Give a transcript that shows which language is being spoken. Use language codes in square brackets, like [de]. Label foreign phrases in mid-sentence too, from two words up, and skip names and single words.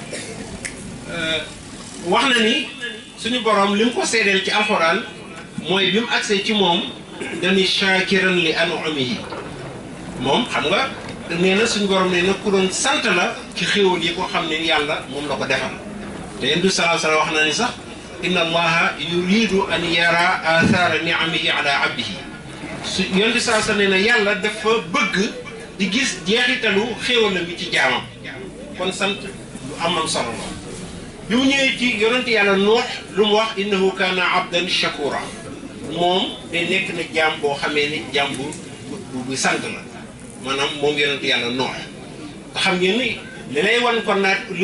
[wo] wax na ni suñu borom li mu ko seedeel ci alxuraan mooy bi mu agsee ci moom dañuy [ar] شاكرا لأنعمه [wo] moom xam nga nee na suñu borom nee na ku doon sant la ci xéewal yi ko xam ne yàlla moom la ko defal te yéen du [ar] صلى الله عليه وسلم [wo] wax na ni sax [ar] إن الله يريد أن يرى أثر نعمه على عبده [wo] su yéen du [ar] صلى الله عليه وسلم [wo] nee na yàlla dafa bëgg di gis jeexitalu xéewalam yi ci jaamam kon sant lu am solo la bi mu ñëwee ci yonent yàlla Nuux lu mu wax [ar] إنه كان عبدا شكورا [wo] moom day nekk na jaam boo xamee ni jaam bu sant la maanaam moom yonent yàlla Nuux te xam ngeen ni li lay wan kon nag li